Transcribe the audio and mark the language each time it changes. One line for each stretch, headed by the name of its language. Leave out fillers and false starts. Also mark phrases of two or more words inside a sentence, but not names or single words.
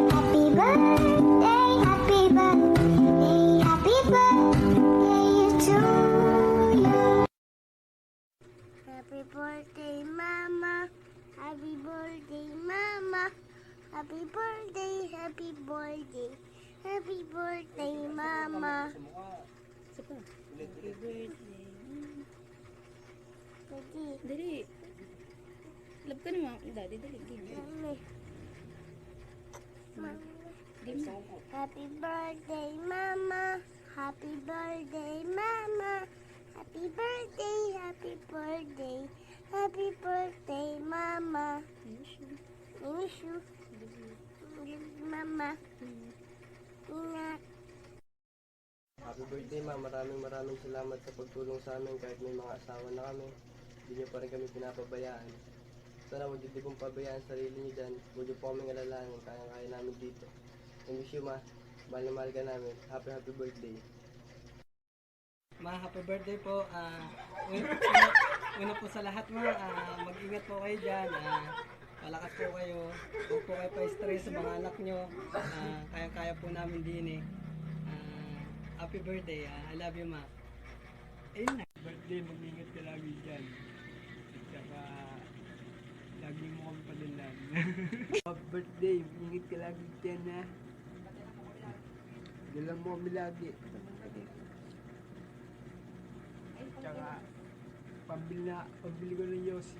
English: Happy birthday, happy birthday, happy birthday to you. Happy birthday, Mama. Happy birthday, Mama. Happy birthday, happy birthday. Happy birthday, Mama. Happy birthday. Daddy.
Filipino: Dali. Love ka naman. Daddy, dali.
English: Game. Mama. Game. Happy birthday, Mama. Happy birthday, Mama. Happy birthday, happy birthday. Happy birthday, Mama. I miss you. Mama.
Filipino: Ingat.
English: Happy birthday
Filipino: ma, maraming salamat sa pagtulong sa amin kahit may mga asawa na kami. Hindi niyo pa rin kami pinapabayaan. Sana huwag niyo pong pabayaan sarili niyo dyan. Huwag niyo po kaming alalahanin, kaya namin dito.
English: I miss you ma,
Filipino: mahal na mahal ka namin.
English: Happy birthday. Ma, happy birthday po.
Filipino: Una po sa lahat ma, mag-ingat po kayo dyan. Malakas po kayo. Huwag po kayo pa-stress sa mga anak nyo. Kaya-kaya po namin din eh.
English: Happy birthday. I love you ma.
Filipino: Ayun na. Birthday, mag-ingat ka lagi dyan. Tsaka, lagi mo kami palinlan. Happy birthday, mag-ingat ka lagi dyan ha. Dalang mo kami lagi. Tsaka, pambili ko ng Yossi.